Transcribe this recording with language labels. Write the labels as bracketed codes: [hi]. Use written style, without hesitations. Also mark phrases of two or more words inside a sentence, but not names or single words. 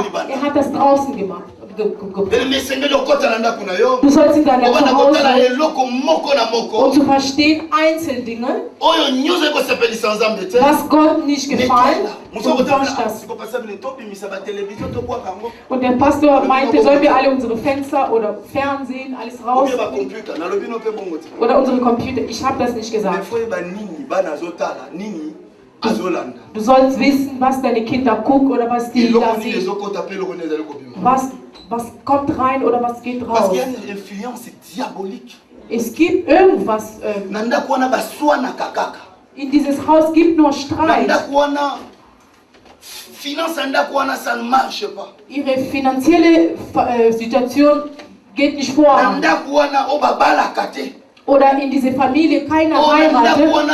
[de] Er hat das draußen gemacht. Du sollst in deiner Zuhause und zu verstehen Einzeldinge, was Gott nicht gefallen, und der Pastor meinte, sollen wir alle unsere Fenster oder Fernsehen, alles raus oder unsere Computer. Ich habe das nicht gesagt. Du sollst wissen, was deine Kinder gucken oder was die da sehen. Was kommt rein oder was geht raus? [fr] Parce qu'il y a une influence diabolique. [de] Es gibt irgendwas. In dieses Haus gibt nur Streit. Ihre finanzielle Situation geht nicht vor. Oder in diese Familie keiner heiratet.